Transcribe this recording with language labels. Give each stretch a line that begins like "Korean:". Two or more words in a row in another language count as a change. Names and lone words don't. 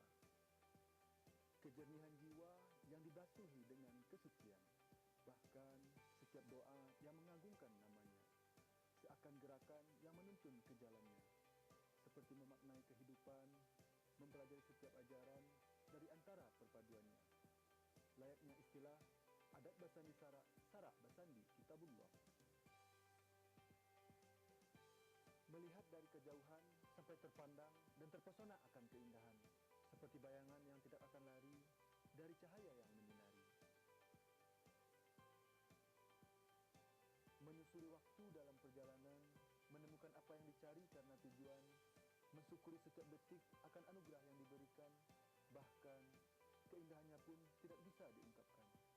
Indonesian: Kejernihan jiwa yang dibatuhi dengan kesucian, bahkan setiap doa yang mengagungkan namanya, seakan gerakan yang menuntun ke jalannya, seperti memaknai kehidupan, mempelajari setiap ajaran dari antara perpaduannya.
Minangkabau: Layaknya istilah adat basandi sarak, sarak basandi kitabullah.
Indonesian: Melihat dari kejauhan sampai terpandang dan terpesona akan keindahan, seperti bayangan yang tidak akan lari dari cahaya yang menyinari. Menyusuri waktu dalam perjalanan, menemukan apa yang dicari karena tujuan, mensyukuri setiap detik akan anugerah yang diberikan, bahkan keindahannya pun tidak bisa diungkapkan.